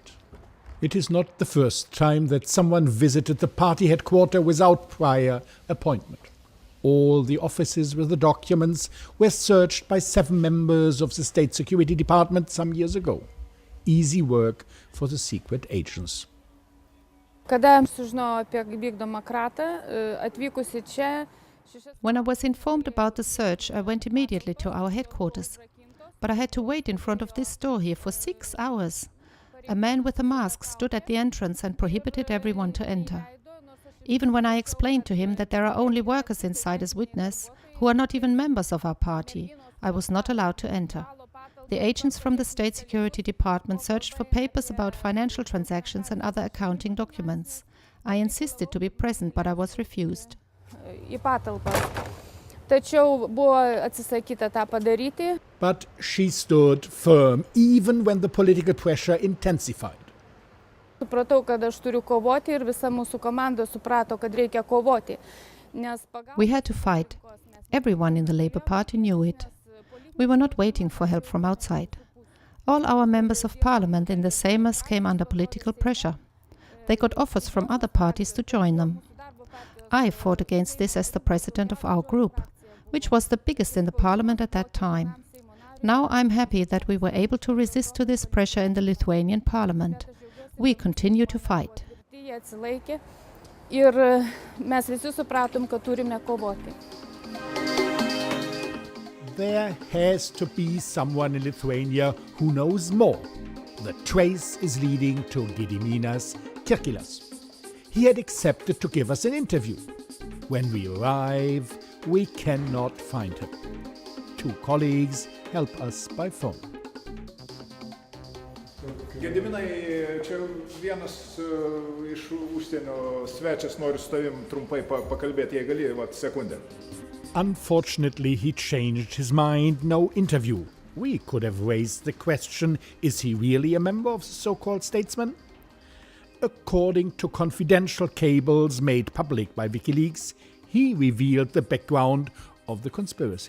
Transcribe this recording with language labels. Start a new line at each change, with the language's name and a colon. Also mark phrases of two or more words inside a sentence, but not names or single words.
English: It is not the first time that someone visited the party headquarters without prior appointment. All the offices with the documents were searched by 7 members of the State Security Department some years ago. Easy work for the secret agents.
Lithuanian: Kada sužinojau apie vykdomą kratą, atvykusi čia.
English: When I was informed about the search, I went immediately to our headquarters. But I had to wait in front of this door here for 6 hours. A man with a mask stood at the entrance and prohibited everyone to enter. Even when I explained to him that there are only workers inside as witness, who are not even members of our party, I was not allowed to enter. The agents from the State Security Department searched for papers about financial transactions and other accounting documents. I insisted to be present, but I was refused.
Lithuanian: Į patalpą. Tačiau buvo atsisakyta tą padaryti.
English: But she stood firm even when the political pressure intensified.
Lithuanian: Supratau, kad aš turiu kovoti ir visa mūsų komanda suprato, kad reikia kovoti.
English: We had to fight. Everyone in the Labour Party knew it. We were not waiting for help from outside. All our members of parliament in the Seimas came under political pressure. They got offers from other parties to join them. I fought against this as the president of our group, which was the biggest in the parliament at that time. Now I'm happy that we were able to resist to this pressure in the Lithuanian parliament. We continue to fight.
Lithuanian: Ir mes visi supratom, kad turime kovoti.
English: There has to be someone in Lithuania who knows more. The trace is leading to Gediminas Kirkilas. He had accepted to give us an interview. When we arrive, we cannot find him. 2 colleagues help us by phone.
Lithuanian: Gediminai, čia vienas iš užsienio svečias nori su tavim trumpai pakalbėti, jei gali, sekundę.
English: Unfortunately, he changed his mind. No interview. We could have raised the question, is he really a member of the so-called statesman? According to confidential cables made public by Wikileaks, he revealed the background of the conspiracy.